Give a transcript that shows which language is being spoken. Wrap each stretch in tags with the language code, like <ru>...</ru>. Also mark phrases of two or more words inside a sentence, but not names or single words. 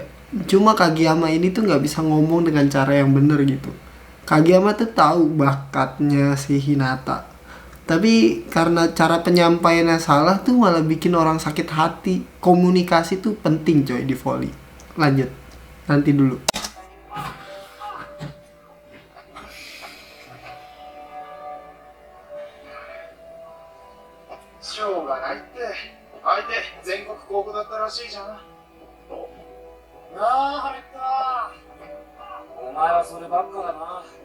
<id>Cuma Kageyama ini tuh nggak bisa ngomong dengan cara yang bener gitu. Kageyama tuh tahu bakatnya si Hinata. Tapi karena cara penyampaiannya salah tuh malah bikin orang sakit hati. Komunikasi tuh penting coy di volley. Lanjut. Nanti dulu.</id> <ja>しょうがないって相手全国高校だったらしいじゃん。なあ、ハレッタ。お前はそればっかだな。</ja>